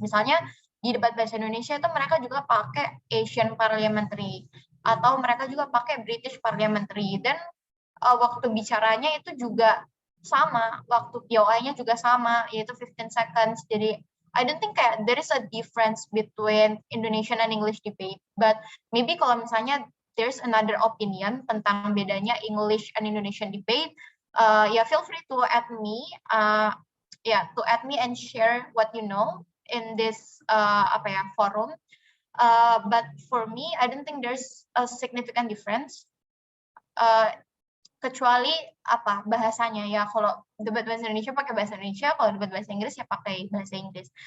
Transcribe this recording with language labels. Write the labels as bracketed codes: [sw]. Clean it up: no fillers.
[id] Misalnya di debat bahasa Indonesia itu mereka juga pakai Asian Parliamentary atau mereka juga pakai British Parliamentary, dan waktu bicaranya itu juga sama, waktu POI-nya juga sama, yaitu [en] 15 seconds. [id] Jadi [en] I don't think [id] kayak [en] there is a difference between Indonesian and English debate, but maybe [id] kalau misalnya [en] there's another opinion [id] tentang bedanya [en] English and Indonesian debate, [id] ya [en] feel free to add me, to add me and share what you know in this forum. But for me, I don't think there's a significant difference. [id] Kecuali bahasanya ya, kalau debat bahasa Indonesia pakai bahasa Indonesia, kalau debat bahasa Inggris ya pakai bahasa Inggris.